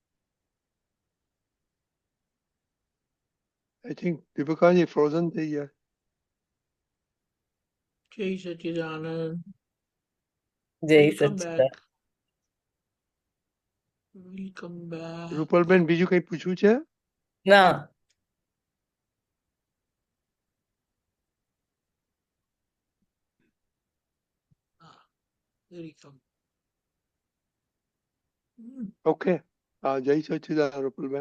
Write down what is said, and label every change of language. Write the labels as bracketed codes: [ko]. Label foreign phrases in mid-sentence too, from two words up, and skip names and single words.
[en] I think Deepakanji frozen [gu] થઈ ગયા. જય સચિદાનંદ. જય [en] Welcome [gu] સચિદાનંદ. [en] back. Welcome back. [gu] રૂપલબેન બીજું કઈ પૂછવું છે? ના [en] Welcome. [gu] ઓકે. હા, જય સચ્ચિદાનંદ રૂપલબેન.